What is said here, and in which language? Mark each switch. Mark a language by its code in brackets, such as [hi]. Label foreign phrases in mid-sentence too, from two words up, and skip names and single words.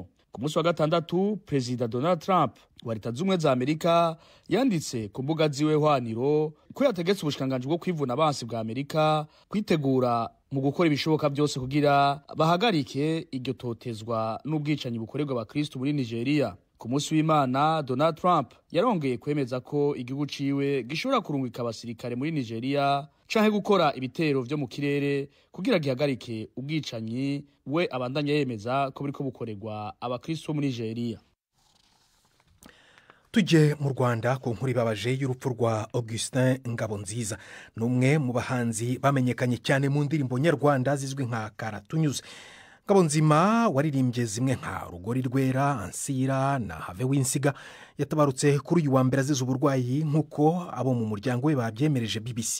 [rn] Ku munsi wa gatandatu Perezida Donald Trump wa Leta Zunze Ubumwe za Amerika yanditse ku mbuga ziwe hwaniro ko yategetse ubushikanganje bwo kwivuna abansi bwa Amerika kwitegura mu gukora ibishoboka byose kugira bahagarike iryo totezwa n'ubwicanyi bukorerwa abakristo muri Nigeria. Ku munsi w'Imana Donald Trump yarongeye kwemeza ko igihugu ciwe gishobora kurungika abasirikare muri Nigeria canke gukora ibitero vyo mu kirere kugira gihagarike ubwicanyi we abandanya yemeza ko biriko bukorerwa abakristo muri Nigeria. [rw] Tujye mu Rwanda ku nkuru ibabaje y'urupfu rwa Augustin Ngabonziza, n'umwe mu bahanzi bamenyekanye cyane mu ndirimbo nyarwanda zizwi nka Karatunyuze. Ngabonzima waririmbye zimwe nka Rugori Rwera, Ansira na Have Winsiga yatabarutse kuri uyu wa mbere azize uburwayi nk'uko abo mu muryango we babyemereje BBC.